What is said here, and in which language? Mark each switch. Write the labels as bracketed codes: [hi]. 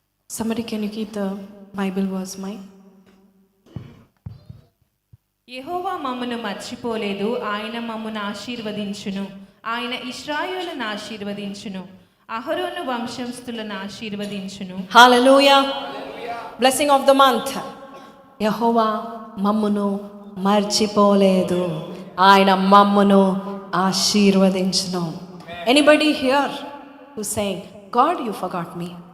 [en] Somebody can you keep the Bible verse, Mike? [te] యెహోవా మమ్మును మర్చిపోలేదు, ఆయన మమ్మును ఆశీర్వదించును, ఆయన ఇశ్రాయేలును ఆశీర్వదించును, అహరోను వంశస్థులను ఆశీర్వదించును. [en] Hallelujah. Blessing of the month. [te] యెహోవా మమ్మును మర్చిపోలేదు, ఆయన మమ్మును ఆశీర్వదించును. [en] Anybody here who's saying, God, you forgot me?